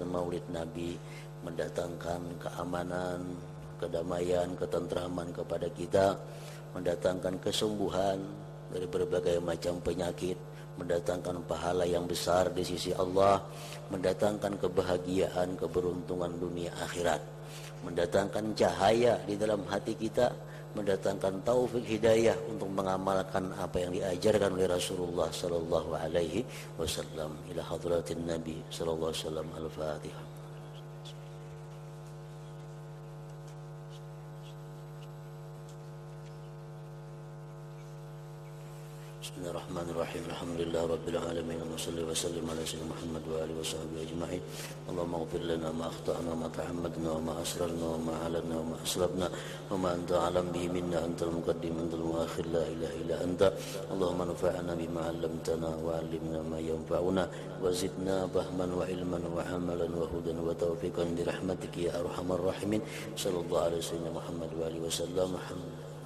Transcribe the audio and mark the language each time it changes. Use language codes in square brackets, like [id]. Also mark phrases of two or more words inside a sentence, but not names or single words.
[id] Maulid Nabi mendatangkan keamanan, kedamaian, ketentraman kepada kita, mendatangkan kesembuhan dari berbagai macam penyakit, mendatangkan pahala yang besar di sisi Allah, mendatangkan kebahagiaan, keberuntungan dunia akhirat, mendatangkan cahaya di dalam hati kita, mendatangkan taufik hidayah untuk mengamalkan apa yang diajarkan oleh Rasulullah [ar] صلى الله عليه وسلم. إلى حضرة النبي صلى الله عليه وسلم. Al-Fatihah. Bismillahirrahmanirrahim. الحمد لله رب العالمين. وصل وسلم على سيدنا محمد وآله وصحبه أجمعين. اللهم اغفر لنا ما أخطأنا وما تعمدنا وما أسررنا وما أعلنا وما أسرفنا وما أنت أعلم به منا أنت المقدم أنت المؤخر لا إله إلا أنت. اللهم انفعنا بما علمتنا وعلمنا ما ينفعنا وزدنا فهما وعلما وعملا وهدى وتوفيقا برحمتك يا أرحم الراحمين. صلى الله عليه وسلم محمد وآله وسلم.